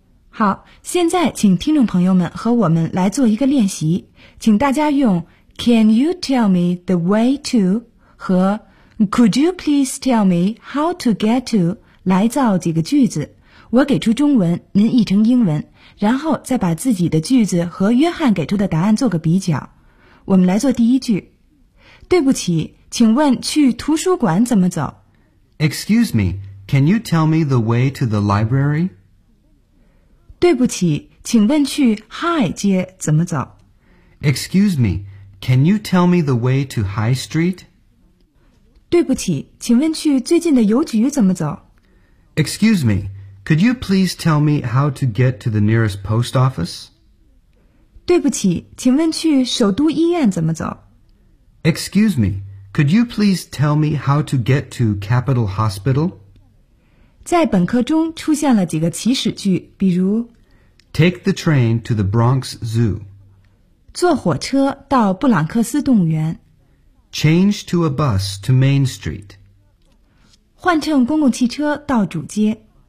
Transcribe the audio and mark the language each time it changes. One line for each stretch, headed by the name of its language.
Chinese: 好，现在请听众朋友们和我们来做一个练习，请大家用
English: Can you tell me the way to
Chinese: 和
English: Could you please tell me how to get to
Chinese: 来造几个句子，我给出中文，您译成英文，然后再把自己的句子和约翰给出的答案做个比较。我们来做第一句。对不起，请问去图书馆怎么走？
English: Excuse me,Can you tell me the way to the library?
Chinese: 对不起，请问去 High 街怎么走？
English: Excuse me, can you tell me the way to High Street?
Chinese: 对不起，请问去最近的邮局怎么走？
English: Excuse me, could you please tell me how to get to the nearest post office?
Chinese: 对不起，请问去首都医院怎么走？
English: Excuse me, could you please tell me how to get to Capital Hospital?
Chinese: 在本科中出现了几个祈使句，比如
English: Take the train to the Bronx Zoo.
Chinese: 坐火车到布朗克斯动物园。
English: Change to a bus to Main Street.
Chinese: 换乘公共汽车到主街。